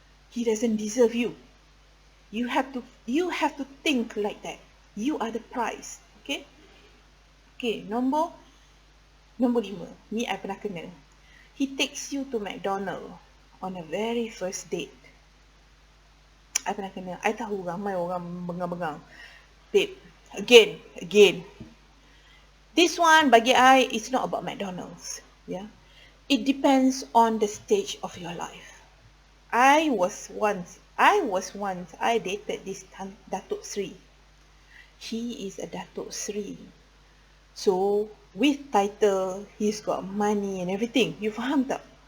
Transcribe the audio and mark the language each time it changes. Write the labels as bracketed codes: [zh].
[en] He doesn't deserve you. You have to think like that. You are the prize. Okay? Okay, [ms] nombor 5. Ni I pernah kena. [en] He takes you to McDonald on a very first date. [ms] I pernah kena. I tahu ramai orang bengang-bengang. [en] Babe, again. This one [ms] bagi I, [en] it's not about McDonald's. Yeah, it depends on the stage of your life. I dated this Datuk Sri. He is a Datuk Sri. So, with title, he's got money and everything. You [ms] faham tak?